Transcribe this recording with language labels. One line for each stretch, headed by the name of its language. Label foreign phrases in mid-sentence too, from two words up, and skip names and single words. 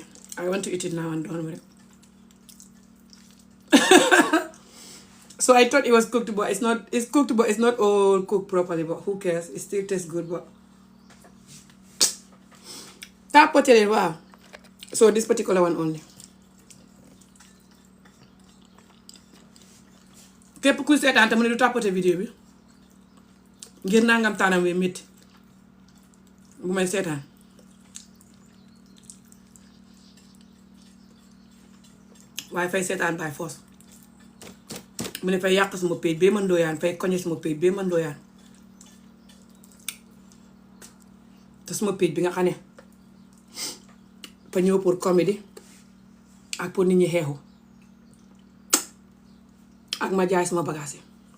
English: I want to eat it now and done with it. So I thought it was cooked, but it's not. It's cooked, but it's not all cooked properly. But who cares? It still tastes good. But tapote, wow. So this particular one only.
Wolof: Képp kuy seetaan te mu ne du tapote vidéo bi ngir nangam taanam wi métti bu may seetaan waaye fay seetaan
English: by force
Wolof: mu ne fay yàq suma page bee ma ndooyaan fay koñe suma page bee ma ndooyaan te suma page bi nga xam ne fa ñëw
French: pour comédie
Wolof: ak pour nit ñi xeexu ak ma jaay sama bagage yi